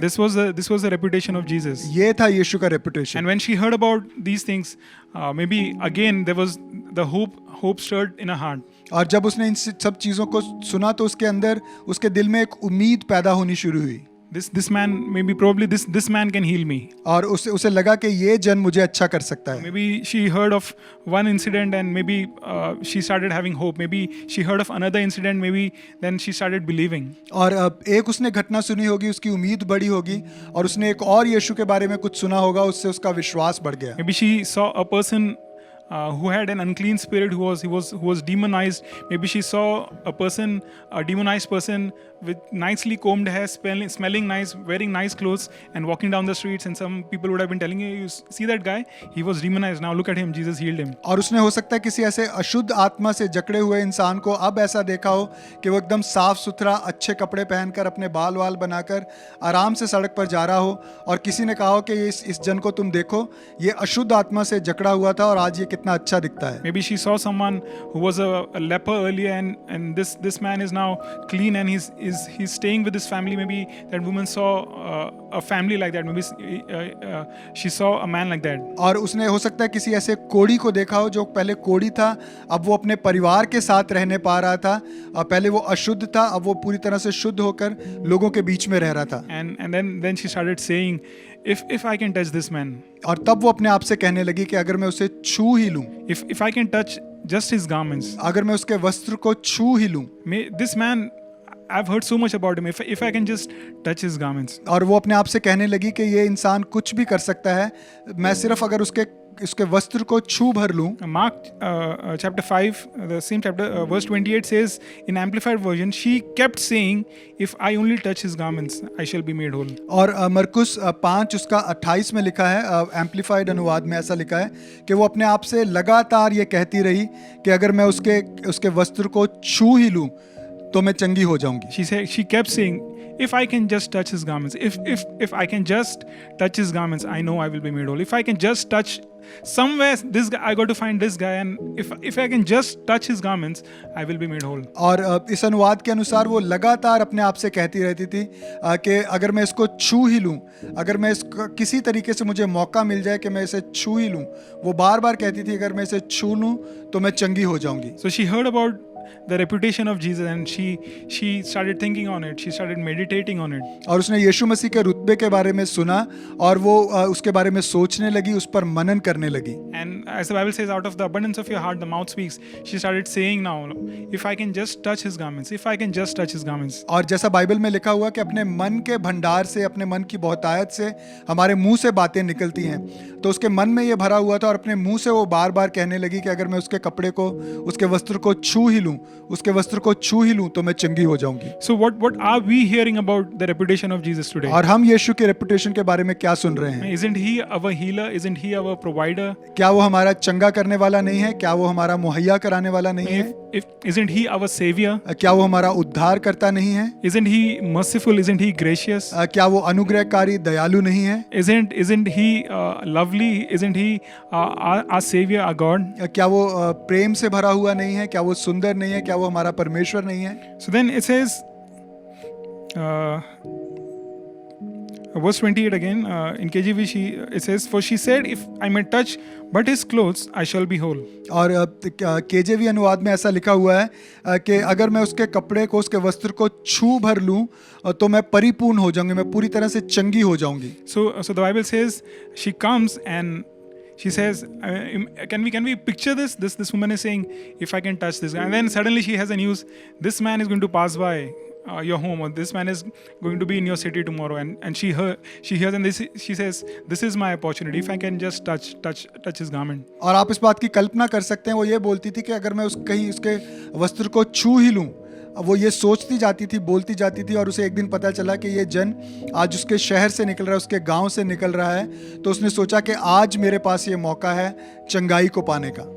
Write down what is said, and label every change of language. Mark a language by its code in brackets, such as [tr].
[en] This was the reputation of Jesus. [hi] ये था यीशु का reputation. [en] And when she heard about these things, maybe again there was the hope stirred in her heart. [hi] और जब उसने इन सब चीज़ों को सुना तो उसके अंदर, उसके दिल में एक उम्मीद पैदा होनी शुरू हुई। [en] This man, maybe probably this man can heal me. [hi] और उसे लगा कि ये जन मुझे अच्छा कर सकता है। [en] Maybe she heard of one incident and maybe she started having hope. Maybe she heard of another incident. Maybe then she started believing. [hi] और एक उसने घटना सुनी होगी, उसकी उम्मीद बढ़ी होगी, और उसने एक और यीशु के बारे में कुछ सुना होगा, उससे उसका विश्वास बढ़ गया। [en] Maybe she saw a person who had an unclean spirit, who was demonized. Maybe she saw a demonized person with nicely combed hair, smelling nice, wearing nice clothes, and walking down the streets. And some people would have been telling you see that guy? He was demonized. Now look at him. Jesus healed him. [hi] और उसने हो सकता है किसी ऐसे अशुद्ध आत्मा से जकड़े हुए इंसान को अब ऐसा देखा हो कि वो एकदम साफ सुथरा अच्छे कपड़े पहनकर अपने बाल वाल बनाकर आराम से सड़क पर जा रहा हो, और किसी ने कहा हो कि इस जन को तुम देखो, ये अशुद्ध आत्मा से जकड़ा हुआ था और आज ये कितना अच्छा दिखता है. [en] Maybe she saw someone who was a leper earlier, and this man is now clean, and he's staying with his family. Maybe that woman saw a family like that. Maybe she saw a man like that. [hi] और उसने हो सकता है किसी ऐसे कोढ़ी को देखा हो जो पहले कोढ़ी था, अब वो अपने परिवार के साथ रहने पा रहा था. पहले वो अशुद्ध था, अब वो पूरी तरह से शुद्ध होकर लोगों के बीच में रह रहा था. [en] And then she started saying, if I can touch this man, [hi] और तब वो अपने आप से कहने लगी कि अगर मैं उसे छू ही लूं, [en] if I can touch just his garments, [hi] अगर मैं उसके वस्त्र को छू ही लूं, [en] this man, I've heard so much about him. If I can just touch his garments. [hi] और वो अपने आप से कहने लगी कि ये इंसान कुछ भी कर सकता है, मैं सिर्फ अगर उसके वस्त्र को छू भर लूं. [en] Mark chapter 5, the same chapter, verse 28 says in Amplified version, she kept saying, if I only touch his garments, I shall be made whole. [hi] और मरकुस 5 उसका 28 में लिखा है, एम्पलीफाइड अनुवाद में ऐसा लिखा है कि वो अपने आप से लगातार ये कहती रही कि अगर मैं उसके वस्त्र को छू ही लूं तो मैं चंगी हो जाऊंगी. [en] She kept saying, if I can just touch his garments, if I can just touch his garments, I know I will be made whole. If I can just touch somewhere this guy, I got to find this guy, and if I can just touch his garments, I will be made whole. [hi] और इस अनुवाद के अनुसार वो लगातार अपने आप से कहती रहती थी कि अगर मैं इसको छू ही लूं, अगर मैं इसको किसी तरीके से मुझे मौका मिल जाए कि मैं इसे छू ही लूं, वो बार बार कहती थी अगर मैं इसे छू लूं तो मैं चंगी हो जाऊंगी. [en] So she heard about the reputation of Jesus, and she started thinking on it. She started meditating on it. [hi] और उसने यीशु मसीह के रुतबे के बारे में सुना और वो उसके बारे में सोचने लगी, उस पर मनन करने लगी. [en] And as the Bible says, out of the abundance of your heart the mouth speaks. She started saying now, if I can just touch his garments, if I can just touch his garments. [hi] और जैसा Bible में लिखा हुआ कि अपने मन के भंडार से, अपने मन की बहुतायत से हमारे मुंह से बातें निकलती हैं, तो उसके मन में ये भरा हुआ था और अपने मुंह से वो बार बार कहने लगी कि अगर मैं उसके कपड़े को, उसके वस्त्र को छू ही लूं, उसके वस्त्र को छू ही लूं तो मैं चंगी हो जाऊंगी. [en] So what are we hearing about the reputation of Jesus today? [hi] और हम यीशु के रेपुटेशन के बारे में क्या सुन रहे हैं? [en] Isn't he our healer? Isn't he our provider? [hi] क्या वो हमारा चंगा करने वाला नहीं है? क्या वो हमारा मुहैया कराने वाला नहीं है? [en] Isn't he our savior? [hi] क्या वो हमारा उद्धार करता नहीं है? [en] Isn't he merciful? Isn't he gracious? [hi] क्या वो अनुग्रहकारी दयालु नहीं है? [en] Isn't he lovely? Isn't he our savior, our God? [hi] क्या वो प्रेम से भरा हुआ नहीं है? क्या वो सुंदर नहीं है? क्या वो हमारा परमेश्वर नहीं है? [en] So then it says, verse 28 again, in KJV it says, for she said, if I may touch but his clothes, I shall be whole. [hi] और KJV अनुवाद में ऐसा लिखा हुआ है कि अगर मैं उसके कपड़े को, उसके वस्त्र को छू भर लूं तो मैं परिपूर्ण हो जाऊंगी, मैं पूरी तरह से चंगी हो जाऊंगी. [en] So the Bible says she comes and she says, can we picture this? This woman is saying, if I can touch this guy, and then suddenly she has a news, this man is going to pass by your home, or this man is going to be in your city tomorrow, and she hears, and she says, this is my opportunity. If I can just touch his garment. [hi] और आप इस बात की कल्पना कर सकते हैं, वो ये बोलती थी कि अगर मैं कहीं उसके वस्त्र को छू ही लूं, वो ये सोचती जाती थी, बोलती जाती थी, और उसे एक दिन पता चला कि ये जन आज उसके शहर से निकल रहा है, उसके गांव से निकल रहा है, तो उसने सोचा कि आज मेरे पास ये मौका है चंगाई को पाने का.